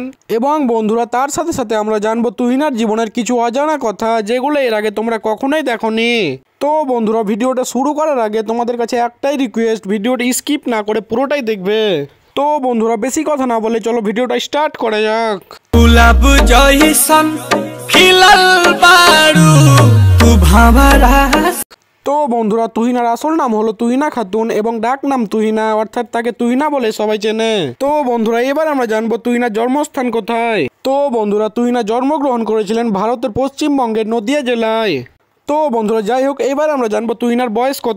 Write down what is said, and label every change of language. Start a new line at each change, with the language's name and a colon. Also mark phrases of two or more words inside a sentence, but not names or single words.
Bangla: এবং বন্ধুরা, তার সাথে সাথে আমরা জানবো তুহিনার জীবনের কিছু অজানা কথা, যেগুলো এর আগে তোমরা কখনোই দেখোনি। তো বন্ধুরা, ভিডিওটা শুরু করার আগে তোমাদের কাছে একটাই রিকোয়েস্ট, ভিডিওটা স্কিপ না করে পুরোটাই দেখবে। তো বন্ধুরা, বেশি কথা না বলে চলো ভিডিওটা স্টার্ট করা যাক।
Bhojpuri: गुलाब जइसन खिलल बारू तू भंवरा।
Bangla: তো বন্ধুরা, তুহিনার আসল নাম হলো তুহিনা খাতুন এবং ডাক নাম তুহিনা, অর্থাৎ তাকে তুহিনা বলে সবাই চেনে। তো বন্ধুরা, এবার আমরা জানবো তুহিনার জন্মস্থান কোথায়। তো বন্ধুরা, তুহিনা জন্মগ্রহণ করেছিলেন ভারতের পশ্চিমবঙ্গের নদিয়া জেলায়। তো বন্ধুরা, যাই হোক, এবার আমরা জানবো তুহিনার বয়স কত।